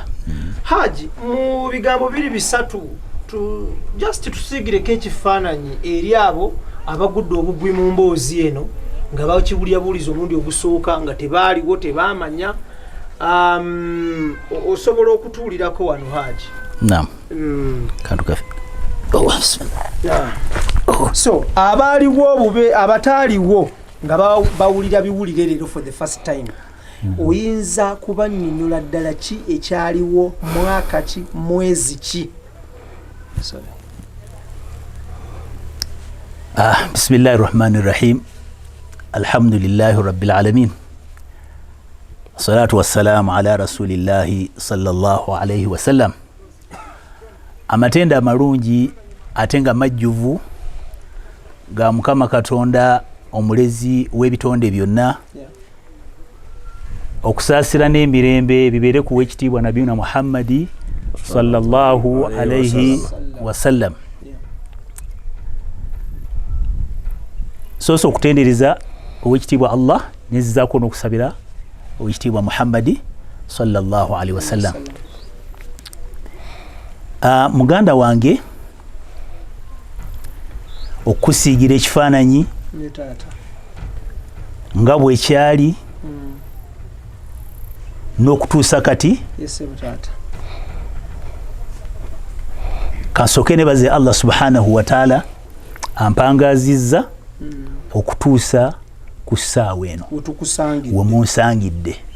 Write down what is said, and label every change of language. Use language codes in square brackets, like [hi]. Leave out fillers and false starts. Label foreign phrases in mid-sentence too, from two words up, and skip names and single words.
[lg] Haji mu bigambo biri bisatu just tusigireko ekifaananyi eri abo abagudde obugwi mu mboozi eno nga bakibuliyabuliza omulundi ogusooka nga tebaaliwo tebaamanya osobola okutuulirako wano Haji. Naam. Kantu kafe. So abaaliwo obube abataaliwo nga bawulira biwulire leero [en] for the first time [lg] oyinza kubannyonnyola ddala ki ekyaliwo mwaka ki mwezi ki? [ar] بسم الله الرحمن الرحيم. الحمد لله رب العالمين. الصلاة والسلام على رسول الله صلى الله عليه وسلم. [lg] Amatenda amalungi ate nga majjuvu ga Mukama Katonda omulezi w'ebitonde byonna okusaasira n'emirembe bibeere ku w'ekitiibwa Nabiyuna Muhammadi [ar] صلى الله عليه وسلم. [lg] Soso okutendereza ow'ekitiibwa Allah nezizaako n'okusabira ow'ekitiibwa Muhammadi [ar] صلى الله عليه وسلم. [lg] Muganda wange okusiigira ekifaananyi nga bwekyali n'okutuusa kati kansooke nebaze Allah [ar] سبحانه وتعالى [lg] ampangazizza okutuusa ku ssaawa eno we munsangidde.